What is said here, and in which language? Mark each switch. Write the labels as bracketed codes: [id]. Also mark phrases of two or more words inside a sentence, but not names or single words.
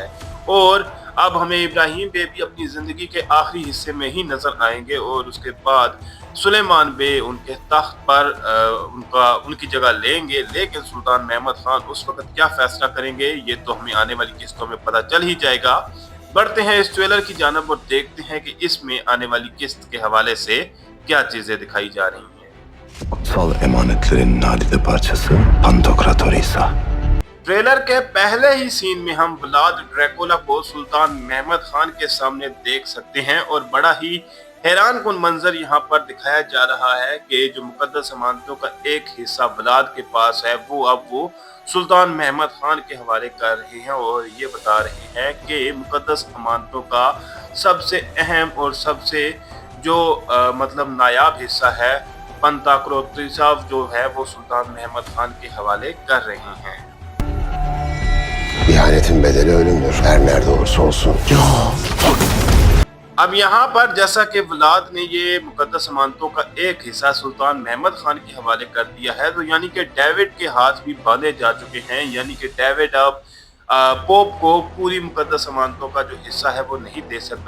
[ur] اور اب ہمیں ابراہیم بے بھی اپنی زندگی کے آخری حصے میں ہی نظر آئیں گے اور اس کے بعد سلیمان بے ان کے تخت پر ان کی جگہ لیں گے. لیکن سلطان محمد خان اس وقت کیا فیصلہ کریں گے یہ تو ہمیں آنے والی قسطوں میں پتہ چل ہی جائے گا. بڑھتے ہیں اس ٹریلر کی جانب اور دیکھتے ہیں کہ اس میں آنے والی قسط کے حوالے سے کیا چیزیں دکھائی جا رہی ہیں. [tr] Kutsal emanetlerin nadide parçası Pantokratorisa. [ur] ٹریلر کے پہلے ہی سین میں ہم ولاد ڈریکولا کو سلطان محمد خان کے سامنے دیکھ سکتے ہیں اور بڑا ہی حیران کن منظر یہاں پر دکھایا جا رہا ہے کہ جو مقدس امانتوں کا ایک حصہ ولاد کے پاس ہے وہ اب وہ سلطان محمد خان کے حوالے کر رہے ہیں اور یہ بتا رہے ہیں کہ مقدس امانتوں کا سب سے اہم اور سب سے جو مطلب نایاب حصہ ہے پنتاکروتیسا جو ہے وہ سلطان محمد خان کے حوالے کر رہے ہیں. [tr] İhanetin bedeli ölümdür. Her nerede olursa olsun. [ur] اب یہاں پر جیسا کہ ولاد نے یہ مقدس امانتوں کا ایک حصہ سلطان محمد خان کے حوالے کر دیا ہے تو یعنی کہ ڈیوڈ کے ہاتھ بھی باندھے جا چکے ہیں، یعنی کہ ڈیوڈ اب پوپ کو پوری مقدس امانتوں کا جو حصہ ہے وہ نہیں دے سکتا.